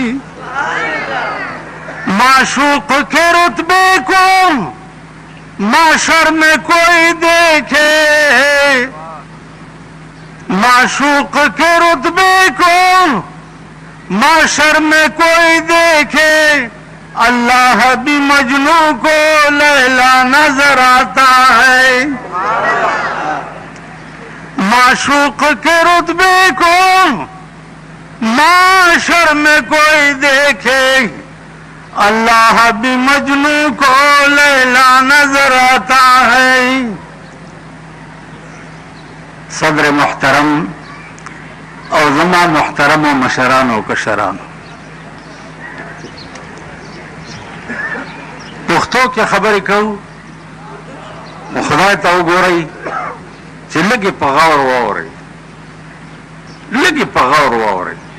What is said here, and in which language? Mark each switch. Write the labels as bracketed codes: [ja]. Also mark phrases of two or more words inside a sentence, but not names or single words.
[ur] معشوق کے رتبے کو معاشر میں کوئی دیکھے معشوق کے رتبے کو معاشر میں کوئی دیکھے اللہ بھی مجنو کو لیلا نظر آتا ہے معشوق کے رتبے کو معاشر میں کوئی دیکھے اللہ بھی مجنو کو لیلا نظر آتا ہے [ps] صدر محترم او زما محترم و مشران و کشران پښتو کې خبرې کوو نو خدای ته وګورئ چې لږې په غور واورئ لږې په غور واورئ